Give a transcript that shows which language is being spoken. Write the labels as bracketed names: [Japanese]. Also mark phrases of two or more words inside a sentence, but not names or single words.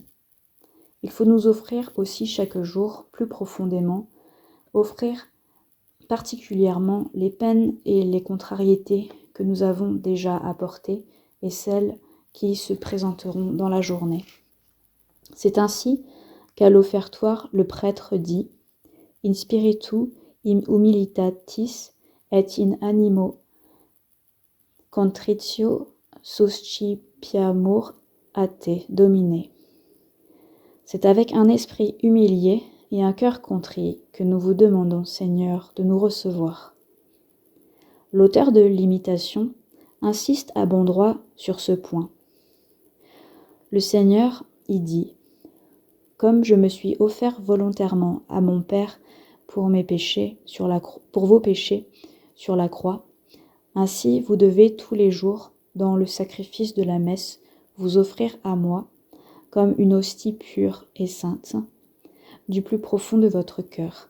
[French] Il faut nous offrir aussi chaque jour, plus profondément, offrir particulièrement les peines et les contrariétés que nous avons déjà apportées et celles qui se présenteront dans la journée. C'est ainsi qu'à l'offertoire, le prêtre dit [Latin] in spiritu humilitatis et in animo contritio suscipiamur a te, Domine. [French] C'est avec un esprit humilié et un cœur contrit que nous vous demandons, Seigneur, de nous recevoir. L'auteur de l'imitation insiste à bon droit sur ce point. Le Seigneur y dit « Comme je me suis offert volontairement à mon Père pour vos péchés sur la croix, ainsi vous devez tous les jours, dans le sacrifice de la messe, vous offrir à moi, comme une hostie pure et sainte, du plus profond de votre cœur.